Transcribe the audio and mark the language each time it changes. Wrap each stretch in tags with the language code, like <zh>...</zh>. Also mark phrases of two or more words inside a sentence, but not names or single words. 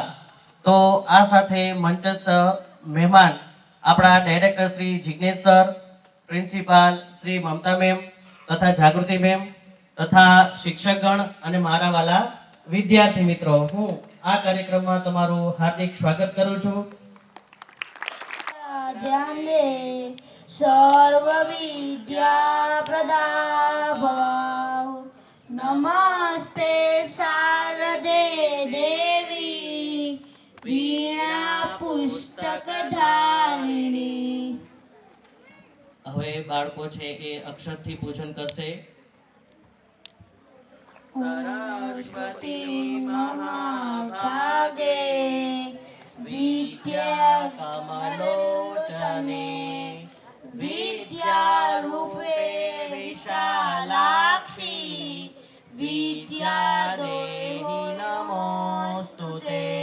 <gu>તો આ સાથે મંચસ્થ મહેમાન અપના ડાયરેક્ટર શ્રી જિગ્નેશ સર, પ્રિન્સિપાલ શ્રી મમતા મેમ તથા જાગૃતિ મેમ તથા શિક્ષકગણ અને મારા વાલા વિદ્યાર્થી મિત્રો, હું આ કાર્યક્રમમાં તમારું હાર્દિક સ્વાગત કરું છું।</gu> <sa>ध्यान दे सर्व विद्या प्रदा भव। नमस्ते शारदे देवी वीणा पुस्तक धारिणी।</sa> <gu>હવે બાળકો છે એ અક્ષરથી પૂજન કરશે।</gu> <sa>सरस्वती महाभागे विद्या कमलोचने विद्या रूपे विशालाक्षी विद्या देहि नमोस्तुते।</sa>